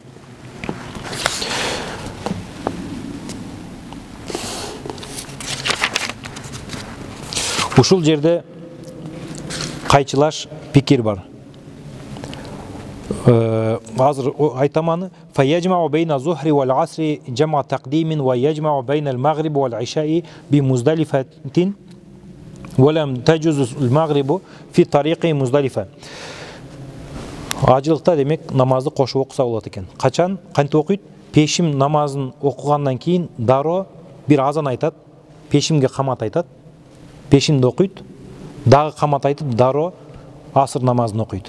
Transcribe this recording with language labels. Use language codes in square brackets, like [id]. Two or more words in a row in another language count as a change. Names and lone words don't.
[ky] Ушул жерде кайчылаш пикир бар. Азыр айтаманы [ar] فيجمع بين الظهر والعصر جمع تقديم ويجمع بين المغرب والعشاء بمزدلفة ولم تجز المغرب في طريق مزدلفة. [ky] Ажылыкта демек намазды кошуп окуса болот экен. Качан кантип окуйт? Пешим намазын окугандан кийин дароо бир азан айтат, пешимге камат айтат, пешимди окуйт, дагы камат айтып дароо асыр намазын окуйт.